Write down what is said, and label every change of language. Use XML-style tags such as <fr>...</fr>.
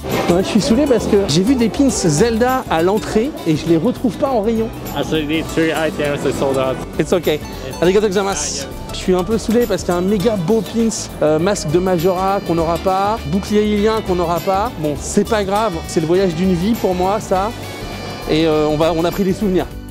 <fr>Ouais, je suis saoulé parce que j'ai vu des pins Zelda à l'entrée et je les retrouve pas en rayon.</fr> <en>Actually, the 3 items are sold out. It's okay.</en> <ja>Arigato gozaimasu.</ja> <fr>Je suis un peu saoulé parce qu'il y a un méga beau pins, masque de Majora qu'on n'aura pas, bouclier ilien qu'on n'aura pas. Bon, c'est pas grave, c'est le voyage d'une vie pour moi, ça. Et on a pris des souvenirs.</fr>